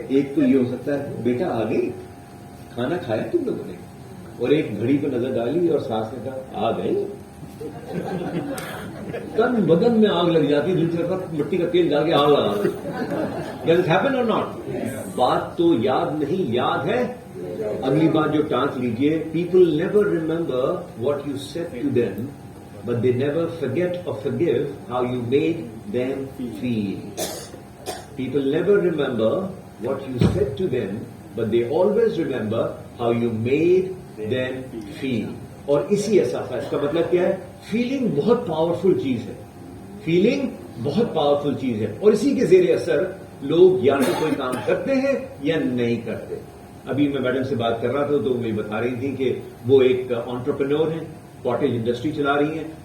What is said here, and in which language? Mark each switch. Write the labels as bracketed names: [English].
[Urdu] ایک تو یہ ہو سکتا ہے بیٹا آ گئی, کھانا کھایا تم لوگوں نے؟ اور ایک گھڑی پہ نظر ڈالی اور ساس نے کہا آ گئی. تن بدن میں آگ لگ جاتی, دل سے کرتا مٹی کا تیل ڈال کے آگ لگا. [English] Does it happen or not? [Urdu] بات تو یاد نہیں, یاد ہے. اگلی بات جو ٹانک لیجیے. [English] People never remember what you said to them but they never forget or forgive how you made them feel. People never remember what you said to them, but they always remember how you made them feel. [Urdu] اور اسی احساس کا, اس کا مطلب کیا ہے؟ Feeling بہت powerful چیز ہے. فیلنگ بہت پاورفل چیز ہے, اور اسی کے زیر اثر لوگ یا تو کوئی کام کرتے ہیں یا نہیں کرتے. ابھی میں میڈم سے بات کر رہا تھا تو وہ بتا رہی تھی کہ وہ ایک انٹرپرینور ہیں, کاٹیج انڈسٹری چلا رہی ہیں.